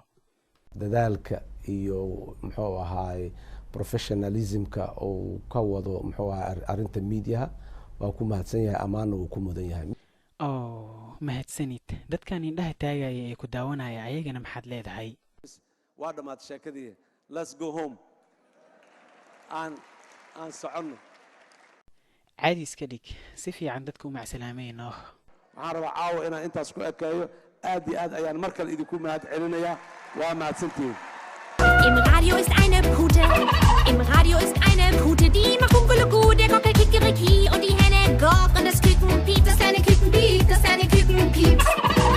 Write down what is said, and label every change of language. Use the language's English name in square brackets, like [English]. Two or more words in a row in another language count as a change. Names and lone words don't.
[Somali] dadaalka iyo muxuu ahaay professionalismka oo ka wado muxuu ahaay arinta media waa ku mahadsan yahay amaana uu ku mudan yahay mahadsanid dadkan indhaha taagaya ee ku daawanaya ayagana maxaad leedahay waa dhamaad sheekadii [English] let's go home [Somali] aan socono caadi iska dhig si fiican dadku u macsalaamayno waxaan rabaa caawa inaan intaas ku ekeeyo aad iyo aad ayaan mar kale idinku mahad celinayaa waa mahadsantihiin [German] Im Radio ist eine Pute, im Radio ist eine Pute, die macht Kuckuckucku, der Gockel Kikeriki und die Henne Gock und das Küken piept, das kleine Küken piept, das kleine Küken piept.